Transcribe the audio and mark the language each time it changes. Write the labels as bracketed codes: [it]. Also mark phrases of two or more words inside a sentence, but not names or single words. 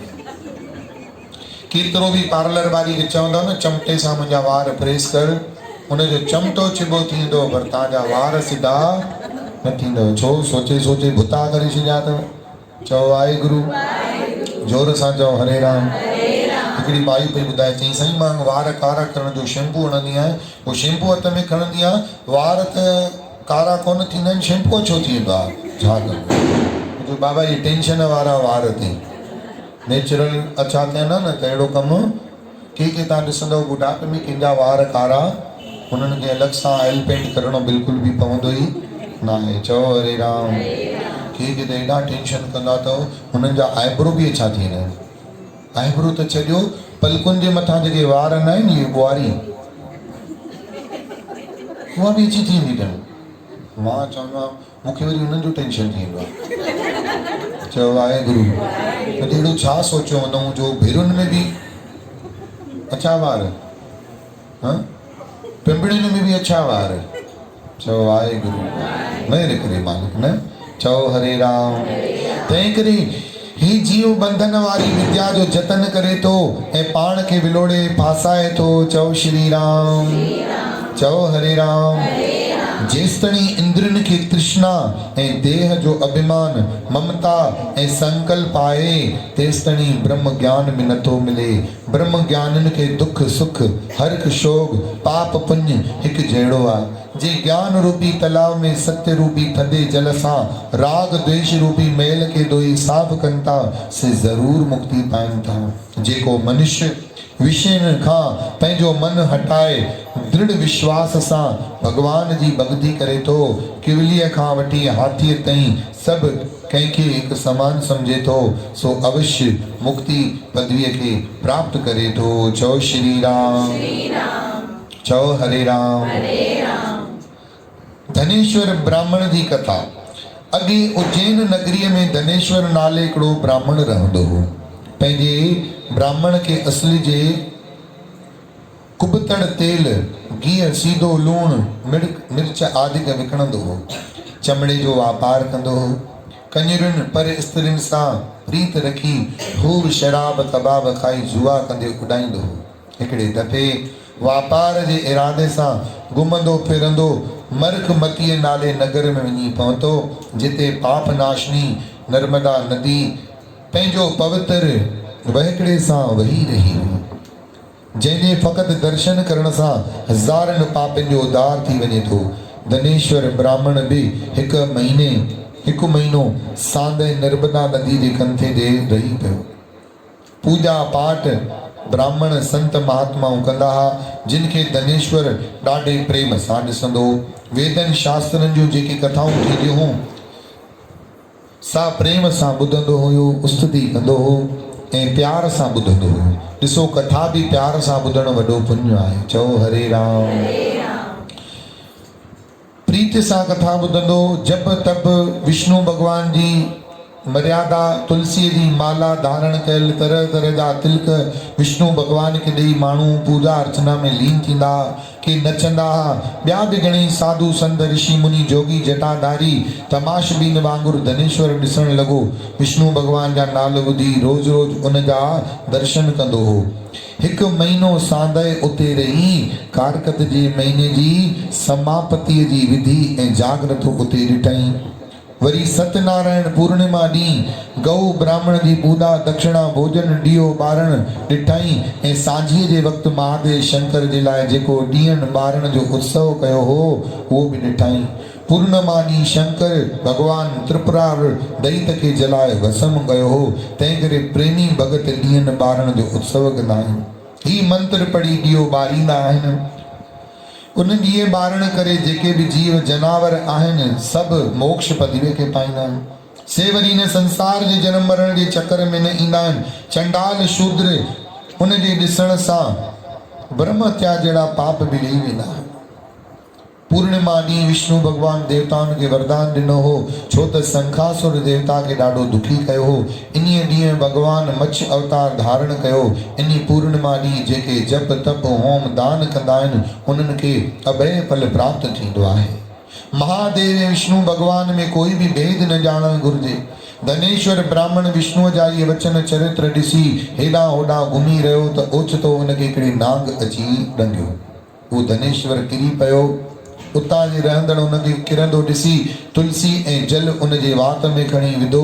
[sd] केतिरो भी पार्लर वारी खे चवंदव न चमटे सां मुंहिंजा वार प्रेस कर, उनजो चमटो चिबो थींदो, पर तव्हांजा वार सिधा न थींदव। छो? सोचे सोचे भुता करे छॾिया अथव। चओ वाहेगुरु। जोर सां चओ हरे राम। हिकिड़ी माई पई ॿुधाए, चई साईं मां वार कारा करण जो शैम्पू हणंदी आहियां, पोइ शैम्पू हथ में खणंदी आहियां, वार त कारा कोन थींदा आहिनि, शैम्पू छो थी वेंदो आहे? छा करियो? बाबा जी टेंशन वारा वार अथई, नेचुरल अच्छा थियनि न त अहिड़ो कमु के तव्हां ॾिसंदव बुढ़ापे में कंहिंजा वार कारा, हुननि खे अलॻि सां [en] oil paint [sd] करणो बिल्कुलु भी पवंदो ई न आहे। चओ हरे राम। के त एॾा टेंशन कंदा अथव, हुननि जा आईब्रो भी अच्छा थी वेंदा आहिनि। आईब्रो त छॾियो, पलकुनि जे मथां जेके वार न आहिनि, इहे ॿुआरी, उहा भी अची थी वेंदी अथनि। मां चवंदो आहियां मूंखे वरी हुननि जो टेंशन थी वेंदो आहे। चओ वाहेगुरु। त अहिड़ो छा सोचियो हूंदऊं जो भेरुनि में भी अच्छा वार, पिंपड़ियुनि में भी अच्छा वार। चओ वाहेगुरु, महिर करे मालिक न। चओ हरे राम। तंहिं करे ही जीव बंधन वारी विद्या जो जतन करे थो ऐं पाण खे विलोड़े फासाए थो। चओ श्री राम। चओ हरे राम। जेसतणी इंद्रन के तृष्णा ऐं देह जो अभिमान, ममता ऐं संकल्प आहे, तेसतणी ब्रह्म ज्ञान में नथो मिले। ब्रह्म ज्ञानन के दुख सुख, हर्ष शोक, पाप पुण्य हिकु जहिड़ो आहे। जे ज्ञान रूपी तलाव में सत्य रूपी थधे जल सां राग द्वेष रूपी मैल के धोई साफ़ कनि था, से ज़रूर मुक्ति पाइनि था। जेको मनुष्य विषयनि खां पंहिंजो मन हटाए दृढ़ विश्वास सां भगवान जी भक्ति करे थो, किवलीअ खां वठी हाथीअ ताईं सभु कंहिंखे हिकु समान सम्झे थो, सो अवश्य मुक्ति पदवीअ खे प्राप्त करे थो। चओ श्री राम। चओ हरे राम। धनेश्वर ब्राह्मण जी कथा। अॻे उज्जैन नगरीअ में धनेश्वर नाले हिकिड़ो ब्राह्मण रहंदो हो। पंहिंजे ब्राह्मण खे असली जे कुबतड़ तेल, गिह, सीधो लूणु, मिर्च आदि विकिणंदो हो। चमड़े जो वापार कंदो हो। कन्यरुनि पर स्त्रियुनि सां प्रीत रखी खूब शराब कबाब खाई जुआ कंदे उॾाईंदो हो। हिकिड़े दफ़े वापार जे इरादे सां घुमंदो फिरंदो मरकमतीअ नाले नगर में वञी पहुतो, जिते पाप नाशनी नर्मदा नदी पंहिंजो पवित्र वहिकड़े सां वही रही हुई, जंहिंजे फ़क़ति दर्शन करण सां हज़ारनि पापनि जो उद्धार थी वञे थो। धनेश्वर ब्राह्मण भी हिकु महीनो सांदे नर्मदा नदी जे कंथे ते रही पियो। पूजा पाठ ब्राह्मण संत महात्माऊं कंदा हुआ, जिन खे धनेश्वर ॾाढे प्रेम सां ॾिसंदो। वेदनि शास्त्रनि जूं जेके कथाऊं थींदियूं हुयूं, सा प्रेम सां ॿुधंदो हुयो, स्तुति कंदो हो ऐं प्यार सां ॿुधंदो हो। ॾिसो, कथा भी प्यार सां ॿुधणु वॾो पुण्य आहे। चओ हरे राम। प्रीत सां कथा ॿुधंदो, जप तप विष्णु भगवान जी मर्यादा तुलसी जी माला धारण कयल तरह तरह जा तिलक विष्णु भगवान के ॾेई माण्हू पूजा अर्चना में लीन थींदा के नचंदा ॿिया बि घणेई साधु संत ऋषि मुनि जोगी जटाधारी तमाशबीन वांगुरु धनेश्वर ॾिसण लॻो। विष्णु भगवान जा नाल ॿुधी रोज़ रोज़ उन जा दर्शन कंदो हो। हिकु महीनो सांदहि उते रही कारकत जे महीने जी समापतिअ जी विधि ऐं जागरत उते ॾिठई। वरी सत्यनारायण पूर्णिमा ॾींहुं गौ ब्राह्मण जी पूजा दक्षिणा भोजन ॾीओ ॿारण ॾिठई ऐं सांझीअ जे वक़्तु महादेव शंकर जे लाइ जेको ॾींहनि ॿारण जो उत्सव कयो हो उहो बि ॾिठई। पूर्णिमा ॾींहुं शंकर भॻवानु त्रिपुरार दैत खे जलाए भस्म कयो हो। तंहिं करे प्रेमी भगत ॾींहनि ॿारण जो उत्सव कंदा आहिनि। हीउ मंत्र पढ़ी ॾीओ ॿारींदा आहिनि। उन ॾीए ॿारण करे जेके बि जीव जनावर आहिनि सभु मोक्ष पदवीअ खे पाईंदा आहिनि। से वरी हिन संसार जे जनम मरण जे चकर में न ईंदा आहिनि। चंडाल शूद्र उन जे ॾिसण सां ब्रह्म हत्या जहिड़ा पाप बि ॾेई वेंदा आहिनि। पूर्णिमा ॾींहुं विष्णु भगवान देवताउनि खे वरदान ॾिनो हो छो त शंखासुर देवता खे ॾाढो दुखी कयो हो। इन्हीअ ॾींहुं भगवान मच्छ अवतार धारण कयो। इन पूर्णिमा ॾींहुं जेके जप तप होम दान कंदा आहिनि उन्हनि खे अभय फल प्राप्त थींदो आहे। महादेव ऐं विष्णु भगवान में कोई बि भेद न ॼाणणु घुरिजे। धनेश्वर ब्राह्मण विष्णुअ जा इहे वचन चरित्र ॾिसी हेॾां होॾां घुमी रहियो त ओचितो हुनखे हिकिड़ी नांग अची ॾंगियो। उहो धनेश्वर किरी पियो। उतां जे रहंदड़ उनखे किरंदो ॾिसी तुलसी ऐं जल उन जे वात में खणी विधो।